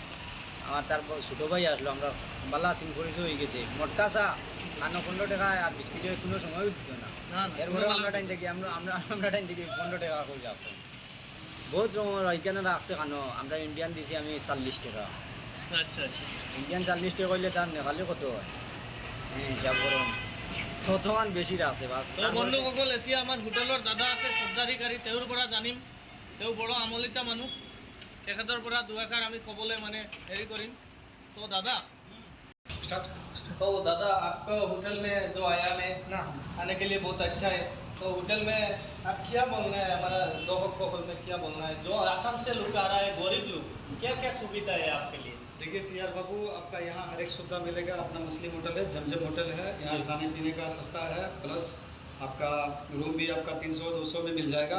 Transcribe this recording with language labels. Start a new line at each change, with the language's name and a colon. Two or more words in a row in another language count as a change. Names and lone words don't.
Bangla: আমার তারপর ছোটো ভাই আসলো, আমরা বালা সিং পরিচয় হয়ে গেছে, মোটকা চা আনো 15 টাকা, আর বিস্কুটের কোনো সময় দিত না। এরপরে আমরা টাইম থেকে আমরা টাইম থেকে 15 টাকা করে যাচ্ছি। বহুত রকমের এখানে রাখছে কেন, আমরা ইন্ডিয়ান দিছি আমি 40 টাকা। আচ্ছা আচ্ছা, ইন্ডিয়ান 40 টাকা করলে তার নেপালে কত হয়? হ্যাঁ হিসাব করুন, কতমান বেশি রাখছে।
Assamese: বন্ধুসকল, এতিয়া আমার হোটেলের দাদা আছে সজ্জারিকারী, তেওঁৰ পৰা জানিম। তেওঁ বড় আমলিতা মানুষ, তেখেতৰ পৰা দুআষাৰ আমি ক'বলৈ মানে হেৰি কৰিম।
Hindi: তো दादा, तो दादा आपका होटल में जो आया मैं ना आने के लिए बहुत अच्छा है। तो होटल में आप क्या बोलना है, हमारा लोगों को होटल में क्या बोलना है? जो आसाम से लोग आ रहा है, गरीब लोग, क्या क्या सुविधा है आपके लिए? देखिए टीआर बाबू, आपका यहाँ हर एक सुविधा मिलेगा। अपना मुस्लिम होटल है, जमजम होटल है, यहाँ खाने पीने का सस्ता है, प्लस आपका रूम भी आपका 300-200 में मिल जाएगा